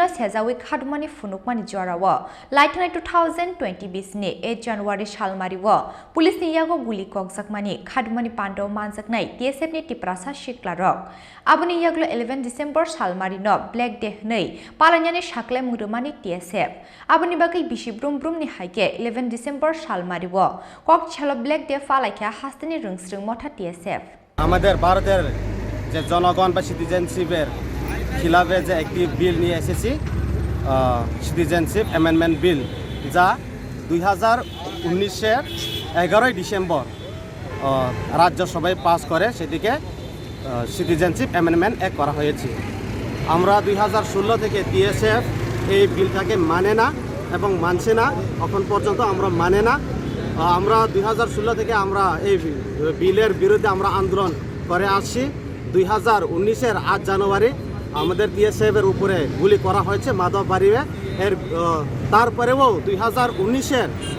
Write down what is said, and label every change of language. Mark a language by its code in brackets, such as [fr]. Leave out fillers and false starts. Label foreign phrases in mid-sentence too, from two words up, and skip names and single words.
[trp] Sejawi khadmani funukmani jorawo Laithana 2020 bisni 8 January salmariwo Police ni yago guli kokjakmani khadmani pando manjaknai TSF ni Tripura shiklarok aboni yaglo 11 December salmarino [en] Black Day [trp] nei palanyani shaklai murumani TSF aboni bagai bisi brum ni haike 11 December salmariwo Koktisalo [en] Black Day [trp] Palaikha Hasteni Rwng Motha TSF [bn] আমাদের ভারতের যে জনগণ বা সিটিজেনশিপের খিলাফে যে একটি বিল নিয়ে এসেছি [en] citizenship amendment bill [bn] যা 2019 এর 11 ডিসেম্বর রাজ্যসভায় পাস করে সেটিকে [en] citizenship amendment act [bn] করা হয়েছে আমরা 2016 থেকে টিএসএফ এই বিলটাকে মানে না এবং মানছে না এখন পর্যন্ত আমরা মানে না আমরা 2016 থেকে আমরা এই বিলের বিরুদ্ধে আমরা আন্দোলন করে আসছি 2019 এর 8 জানুয়ারি আমাদের টিএসএফ এর উপরে গুলি করা হয়েছে মাধববাড়িতে এর তারপরেও 2019 এর